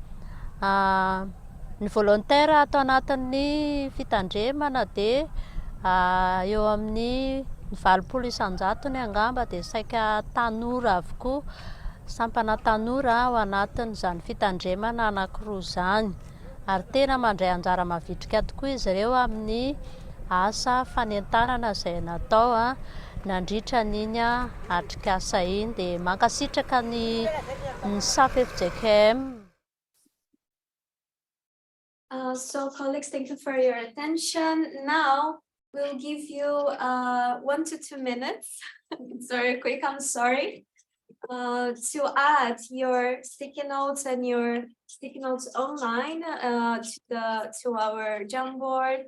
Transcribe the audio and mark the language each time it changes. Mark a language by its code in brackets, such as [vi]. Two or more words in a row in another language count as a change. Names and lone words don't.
[mg] Ny volontaire atao anatin'ny fitandremana dia eo amin'ny 80 isan-jato ny angamba, dia saika tanora avokoa, sampana tanora ao anatin'izany fitandremana anankiroa izany, ary tena mandray anjara mavitrika tokoa izy ireo amin'ny asa fanentanana izay natao nandritra n'iny atrik'asa iny, dia mankasitraka ny SAF-FJKM. [en] So colleagues, thank you for your attention. Now we'll give you 1 to 2 minutes. It's very quick, I'm sorry. To add your sticky notes and your sticky notes online to our Jamboard.